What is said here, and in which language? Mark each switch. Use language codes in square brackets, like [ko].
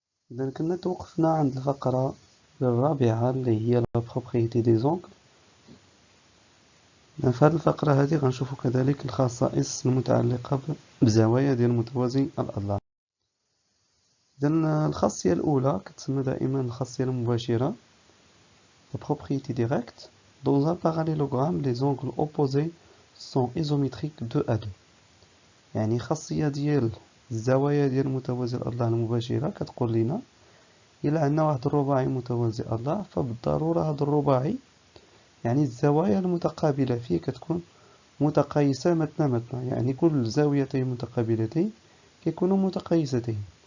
[ar] إذا كنا توقفنا عند الفقرة الرابعة اللي هي [fr] لا بروبريتي دي زونغل. [ar] في هذه الفقرة هذه غنشوفو كذلك الخصائص المتعلقة بزوايا ديال المتوازي الأضلاع. إذا الخاصية الأولى كتسمى دائما الخاصية المباشرة، [fr] la propriété directe. Dans un parallélogramme, les angles opposés sont isométriques 2 à 2. [ar] يعني خاصية ديال الزوايا ديال المتوازي الأضلاع المباشرة كتقول لنا إلا عندنا واحد الرباعي متوازي الأضلاع فبالضرورة هذا الرباعي يعني الزوايا المتقابلة فيه كتكون متقايسة مثنى، يعني كل زاويتين متقابلتين كيكونوا متقايستين.